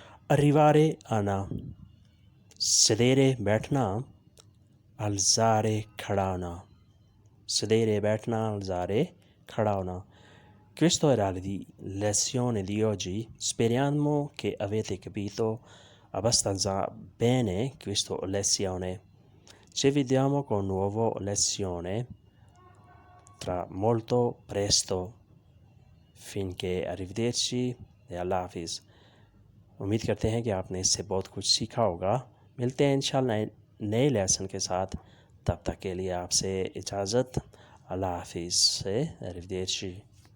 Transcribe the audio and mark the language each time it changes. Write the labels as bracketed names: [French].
[Urdu] اریوارے آنا، سدیرے بیٹھنا، الزارے کھڑا ہونا، سدیرے بیٹھنا، الزارے کھڑا ہونا۔ [Italian] Questo era la lezione di oggi, speriamo che avete capito abbastanza bene questa lezione. Ci vediamo con una nuova lezione tra molto presto. Finché arrivederci e Allah Hafiz. [Urdu] امید کرتے ہیں کہ آپ نے اس سے بہت کچھ سیکھا ہوگا۔ ملتے ہیں انشاءاللہ نئے لیسن کے ساتھ، تب تک کے لیے آپ سے اجازت، اللہ حافظ سے arrivederci.